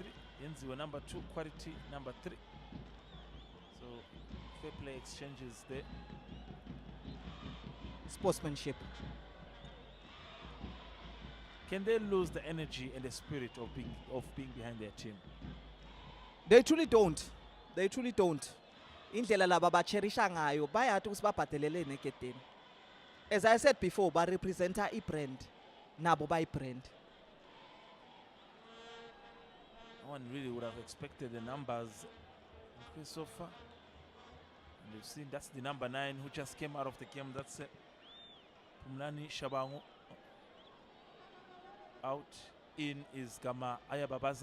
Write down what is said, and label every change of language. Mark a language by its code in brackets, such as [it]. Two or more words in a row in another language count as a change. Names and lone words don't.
[en] Yenziwe number 2, quality number 3. So fair play exchanges there. Sportsmanship. Can they lose the energy and the spirit of being behind their team? They truly don't. They truly don't. [ss] Indlela laba bacherisha ngayo bayathi ukuthi babhadelele neketeni. [en] As I said before, [ss] ba representa i-brand. Nabo bayi-brand. [en] No one really would have expected the numbers increase so far. And you've seen that's the number 9 who just came out of the game. That's Pumlani Shabangu. Out in is Gama Ayababaza.